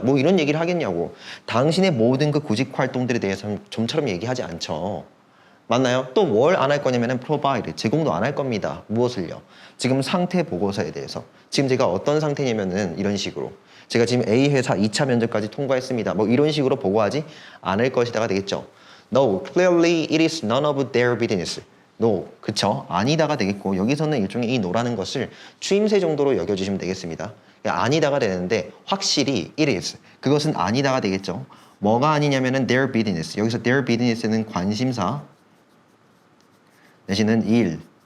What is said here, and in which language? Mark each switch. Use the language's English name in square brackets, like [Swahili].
[Korean] 뭐 이런 얘기를 하겠냐고. 당신의 모든 그 구직 활동들에 대해서는 좀처럼 얘기하지 않죠. 맞나요? 또 뭘 안 할 거냐면 provide, 제공도 안 할 겁니다. 무엇을요? 지금 상태 보고서에 대해서. 지금 제가 어떤 상태냐면은 이런 식으로. 제가 지금 A 회사 2차 면접까지 통과했습니다. 뭐 이런 식으로 보고하지 않을 것이다가 되겠죠. [English] No, clearly it is none of their business. [Korean] No, 그쵸? 아니다가 되겠고 여기서는 일종의 이 no라는 것을 추임새 정도로 여겨주시면 되겠습니다. 아니다가 되는데 확실히 it is. 그것은 아니다가 되겠죠. 뭐가 아니냐면은 their business. 여기서 their business는 관심사 내지는 일,